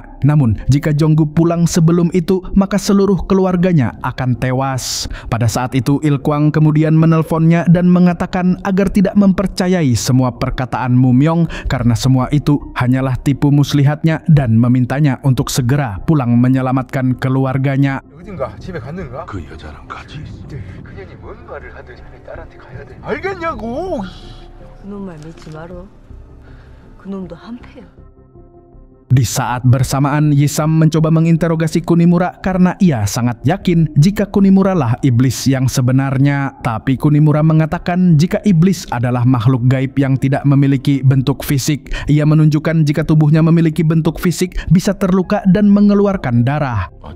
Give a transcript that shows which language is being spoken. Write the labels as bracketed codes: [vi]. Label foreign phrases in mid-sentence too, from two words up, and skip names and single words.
[id] Namun jika Jonggu pulang sebelum itu maka seluruh keluarganya akan tewas. Pada saat itu Il Kwang kemudian menelponnya dan mengatakan agar tidak mempercayai semua perkataan Mu Myong karena semua itu hanyalah tipu muslihatnya dan memintanya untuk segera pulang menyelamatkan keluarganya. [ko] 어딘가 집에 갔는가? 그 여자랑 같이 있어. 그년이 뭔 말을 하든 자네 딸한테 가야 돼. 알겠냐고. 그놈 말 믿지 마라. 그놈도 한패야. [id] Di saat bersamaan, Yisam mencoba menginterogasi Kunimura karena ia sangat yakin jika Kunimura lah iblis yang sebenarnya. Tapi Kunimura mengatakan jika iblis adalah makhluk gaib yang tidak memiliki bentuk fisik. Ia menunjukkan jika tubuhnya memiliki bentuk fisik bisa terluka dan mengeluarkan darah.